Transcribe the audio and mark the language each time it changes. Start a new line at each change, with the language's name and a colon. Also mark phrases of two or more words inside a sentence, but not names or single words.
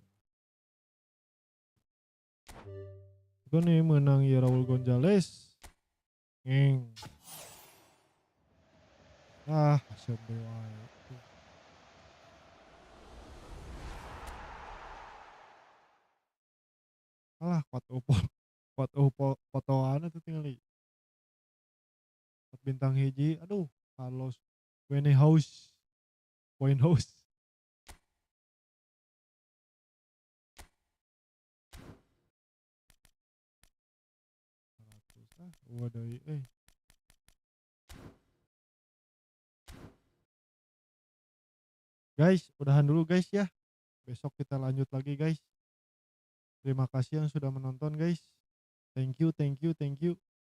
Indonesian: Itu nih menang ya Raul Gonzalez. Ngeng. Hasil wae. Alah kuat opo fotoan itu tinggal bintang hiji. Aduh, Carlos Point House. Waduh, Guys, udahan dulu guys ya. Besok kita lanjut lagi guys. Terima kasih yang sudah menonton guys.
English: Thank you.